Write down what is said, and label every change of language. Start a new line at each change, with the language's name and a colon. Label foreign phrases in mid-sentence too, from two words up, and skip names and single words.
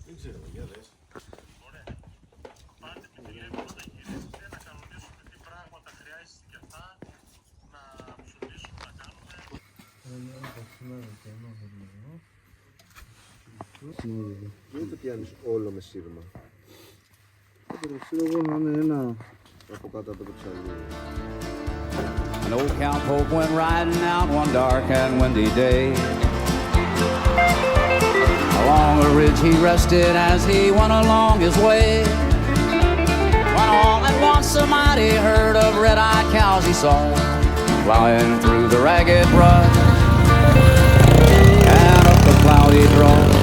Greek: Δεν το πιάνεις όλο με σύρμα. Ξέρω εγώ να είναι ένα Από κάτω από το ψαλίδι.
English: An old cowpoke went riding out one dark and windy day. Along a ridge he rested as he went along his way. When all at once a mighty herd of red-eyed cows he saw, plowing through the ragged brush and up the cloudy draw.